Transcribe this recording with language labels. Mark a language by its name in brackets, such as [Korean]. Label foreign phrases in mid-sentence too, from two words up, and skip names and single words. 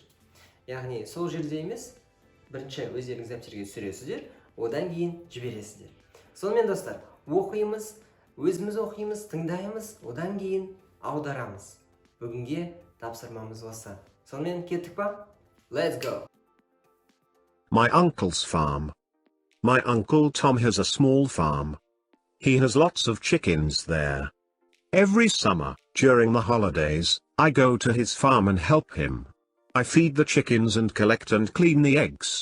[Kazakh] Яғни сол жерде емес, бірінші өздеріңіз дәптерге түсіресіздер, одан кейін жібересіздер. Сонымен достар, оқимыз, өзіміз оқимыз, тыңдаймыз, одан кейін аударамыз. Бүгінге тапсырмамыз осы. Сонымен кеттік па? [English] Let's go! My uncle's farm. My uncle Tom has a small farm. He has lots of chickens there. Every summer, during the holidays, I go to his farm and help him. I feed the chickens and collect and clean the eggs.